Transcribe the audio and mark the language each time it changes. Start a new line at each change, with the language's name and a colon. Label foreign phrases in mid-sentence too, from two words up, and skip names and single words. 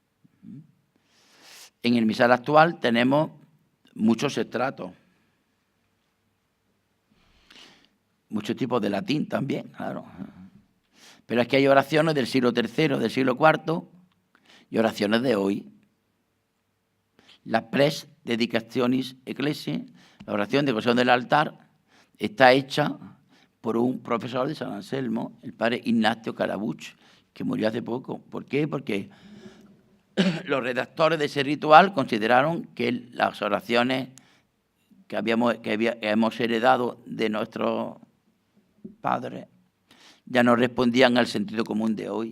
Spanish: En el misal actual tenemos muchos estratos, muchos tipos de latín también, claro. Pero es que hay oraciones del siglo III, del siglo IV y oraciones de hoy.
Latin: La pres dedicationis ecclesiae,
Spanish: la oración de devoción del altar, está hecha por un profesor de San Anselmo, el padre Ignacio Carabuch, que murió hace poco. ¿Por qué? Porque los redactores de ese ritual consideraron que las oraciones que hemos heredado de nuestros padres ya no respondían al sentido común de hoy.